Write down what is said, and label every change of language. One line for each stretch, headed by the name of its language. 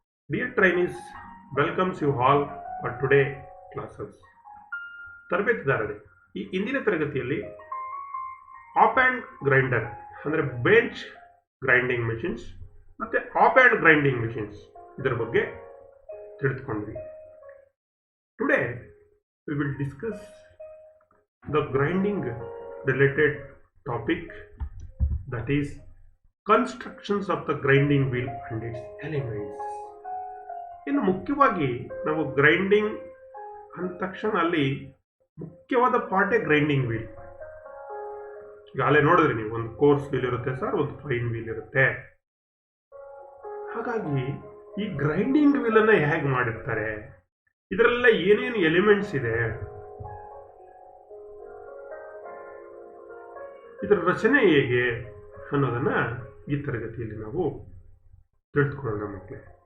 English: Dear trainees, welcomes you all for today classes.
Kannada: ತರಬೇತಿದಾರರೇ, ಈ ಇಂದಿನ ತರಗತಿಯಲ್ಲಿ ಆಪ್ ಆ್ಯಂಡ್ ಗ್ರೈಂಡರ್ ಅಂದರೆ ಬೆಂಚ್ ಗ್ರೈಂಡಿಂಗ್ ಮೆಷಿನ್ಸ್ ಮತ್ತು ಆಪ್ ಆ್ಯಂಡ್ ಗ್ರೈಂಡಿಂಗ್ ಮೆಷಿನ್ಸ್ ಇದರ ಬಗ್ಗೆ ತಿಳಿದುಕೊಂಡ್ವಿ.
English: Today we will discuss the grinding related topic, that is constructions of the grinding wheel and its elements.
Kannada: ಇನ್ನು ಮುಖ್ಯವಾಗಿ ನಾವು ಗ್ರೈಂಡಿಂಗ್ ಅಂದ ತಕ್ಷಣ ಅಲ್ಲಿ ಮುಖ್ಯವಾದ ಪಾರ್ಟೇ ಗ್ರೈಂಡಿಂಗ್ ವೀಲ್. ಈಗಾಗಲೇ ನೋಡಿದ್ರಿ ನೀವು, ಒಂದು ಕೋರ್ಸ್ ವೀಲ್ ಇರುತ್ತೆ ಸರ್, ಒಂದು ಫೈನ್ ವೀಲ್ ಇರುತ್ತೆ. ಹಾಗಾಗಿ ಈ ಗ್ರೈಂಡಿಂಗ್ ವೀಲ್ ಅನ್ನ ಹೇಗೆ ಮಾಡಿರ್ತಾರೆ, ಇದರೆಲ್ಲ ಏನೇನು ಎಲಿಮೆಂಟ್ಸ್ ಇದೆ, ಇದರ ರಚನೆ ಹೇಗೆ ಅನ್ನೋದನ್ನ ಈ ತರಗತಿಯಲ್ಲಿ ನಾವು ತಿಳಿದುಕೊಳ್ಳೋಣ ಮಕ್ಕಳೇ.